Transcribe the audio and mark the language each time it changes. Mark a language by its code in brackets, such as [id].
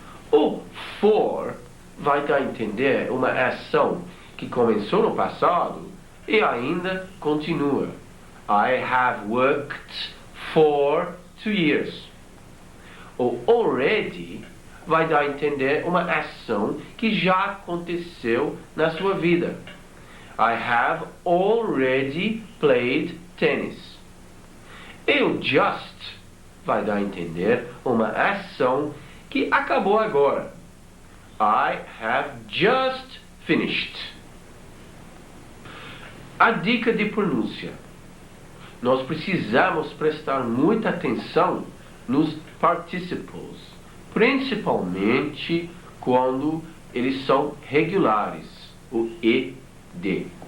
[pt] O for vai dar a entender uma ação que começou no passado e ainda continua. [en] I have worked for 2 years. [pt] O already vai dar a entender uma ação que já aconteceu na sua vida. [en] I have already played tennis. [pt] E o just vai dar a entender uma ação que acabou agora. [en] I have just finished. [pt] A dica de pronúncia. Nós precisamos prestar muita atenção nos participles, principalmente quando eles são regulares, o ed.